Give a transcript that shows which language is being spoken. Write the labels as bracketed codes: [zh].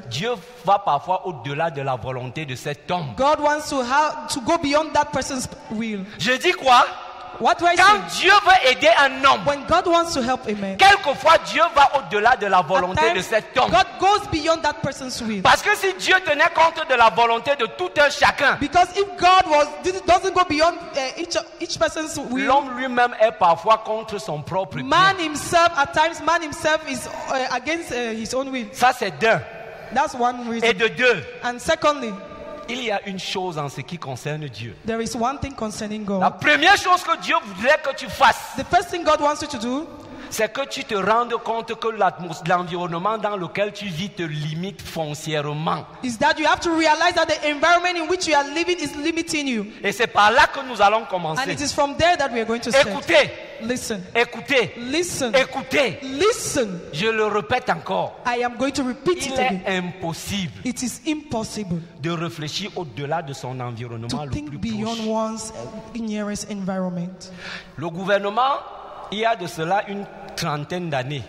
[fr] Dieu va parfois au-delà de la volonté de cet homme. [en] God wants to go beyond that person's will. [fr] Je dis quoi? [en] What do I [fr] Quand [en] say? [fr] Dieu veut aider un homme, [en] When God wants to help a man, [fr] quelquefois Dieu va au-delà de la [en] at [fr] volonté de [en] times, [fr] cet homme. [en] God goes beyond that person's will. [fr] Parce que si Dieu tenait compte de la volonté de tout un chacun, [en] Because if God doesn't go beyond each person's will, [fr] l'homme lui-même est parfois contre son propre bien. [en] man himself is against his own will. [fr] Ça c'est d'un. [en] That's one [fr] Et [en] reason. [fr] de deux, [en] And secondly, [fr] il y a une chose en ce qui concerne Dieu. [en] there is one thing concerning [fr] La [en] God. [fr] première chose que Dieu voudrait que tu fasses, [en] The first thing God wants you to do [fr] c'est que tu te rendes compte que l'environnement dans lequel tu vis te limite foncièrement. [en] is that you have to realize that the environment in which you are living is limiting you. [fr] Et c'est par là que nous allons [en] And [fr] commencer. [en] it is from there that we are going to start. [fr] Écoutez, [en] Listen. [fr] écoutez, [en] Listen. [fr] écoutez. [en] Listen. [fr] Je le répète encore. [en] I am going to repeat [fr] Il [en] it [fr] est [en] again. [fr] impossible [en] It is impossible [fr] de réfléchir au-delà de son environnement [en] to [fr] le [en] think [fr] plus [en] beyond [fr] proche. [en] one's nearest environment. [fr] Le gouvernement, il y a de cela une trentaine d'années,